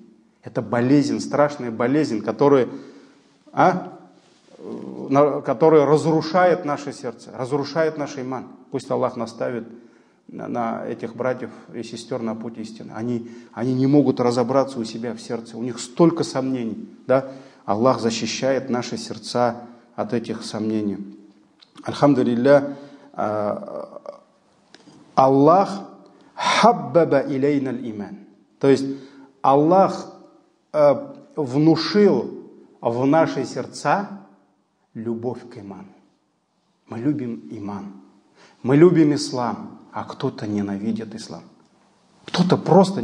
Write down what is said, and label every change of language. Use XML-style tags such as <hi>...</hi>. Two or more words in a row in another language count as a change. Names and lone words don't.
<ru>Это болезнь, страшная болезнь, которая разрушает наше сердце, разрушает наш иман. Пусть Аллах наставит на этих братьев и сестер на путь истины. Они не могут разобраться у себя в сердце. У них столько сомнений. Да? Аллах защищает наши сердца от этих сомнений.</ru> <ar>الحمد لله، الله حبب إلينا الإيمان.</ar> <ru>То есть Аллах внушил в наши сердца любовь к иману. Мы любим иман. Мы любим ислам, а кто-то ненавидит ислам. Кто-то просто...</ru>